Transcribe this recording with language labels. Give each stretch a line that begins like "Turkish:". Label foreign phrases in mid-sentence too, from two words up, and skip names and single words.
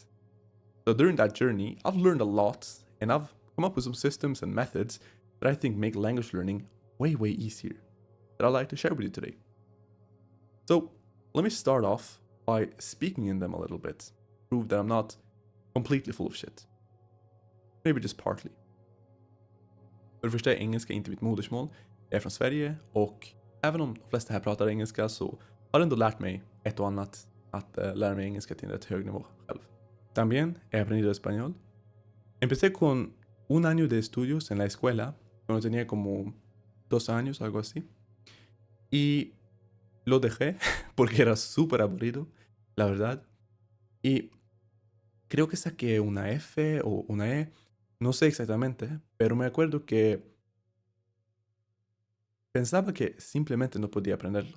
English: So during that journey, I've learned a lot, and I've come up with some systems and methods that I think make language learning way easier, that I'd like to share with you today. So let me start off by speaking in them a little bit, prove that I'm not completely full of shit. Maybe just partly.
Swedish: För det första är engelska inte mitt modersmål. Jag är från Sverige och även om de flesta här pratar engelska så har jag ändå lärt mig ett och annat att lära mig engelska till en rätt hög nivå själv.
Spanish: También he aprendido español. Empecé con un año de estudios en la escuela cuando tenía como 2 años, algo así. Y lo dejé porque era súper aburrido, la verdad. Y creo que saqué una F o una E, no sé exactamente, pero me acuerdo que pensaba que simplemente no podía aprenderlo.